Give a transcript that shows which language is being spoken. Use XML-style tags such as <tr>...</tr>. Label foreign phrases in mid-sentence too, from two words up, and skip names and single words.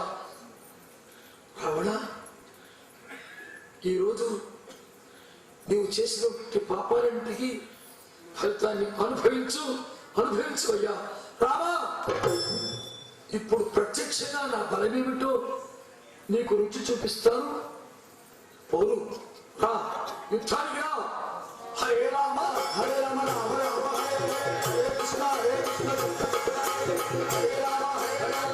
<te>రావణ, ఈరోజు నీవు చేసినటువంటి పాపాలన్నింటికి ఫలితాన్ని అనుభవించు అయ్యా. రావా, ఇప్పుడు ప్రత్యక్షంగా నా బలమేమిటో నీకు రుచి చూపిస్తాను. పోరు రా, యుద్ధానికి రా.</te> <sa>హరే రామ హరే రామ రామ రామ హరే కృష్ణ హరే కృష్ణ హరే రామ హరే రామ</sa>